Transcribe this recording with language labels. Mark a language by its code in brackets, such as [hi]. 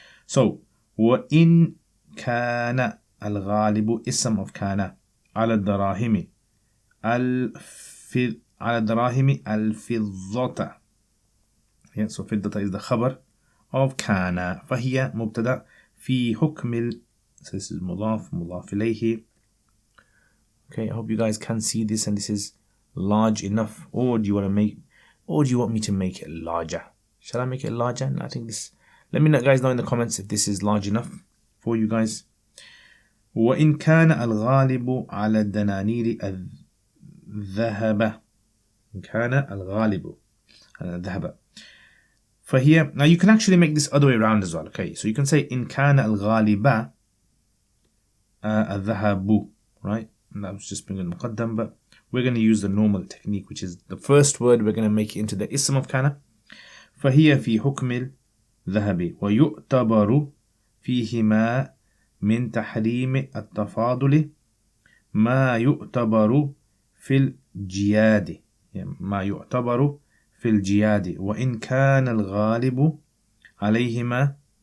[ar] So, وَإِن كَانَ الْغَالِبُ اسم [en] of [ar] كَانَ على الدراهم على الدراهم الفضة. [en] Yeah, so فضة is the khabar of كان. [ar] فهي مبتدأ في حكم [en] so this is [ar] مضاف إليه. [en] Okay, I hope you guys can see this, and this is large enough. Or do you want me to make it larger? Shall I make it larger? And I think this. Let me know, guys, know in the comments if this is large enough for you guys. [ar] وإن كان الغالب على الدنانير الذهب. كان الغالب على الذهب. فهي. [en] Now you can actually make this other way around as well. Okay, so you can say [ar] إن كان الغالب الذهب. [en] Right, and that was just bringing المقدم, but we're going to use the normal technique, which is the first word we're going to make it into the ism of كان. [ar] فهي في حكم الذهب ويعتبر فيهما من تحريم التفاضل ما يعتبر في الجياد. ما يعتبر في الجياد وإن كان الغالب عليهما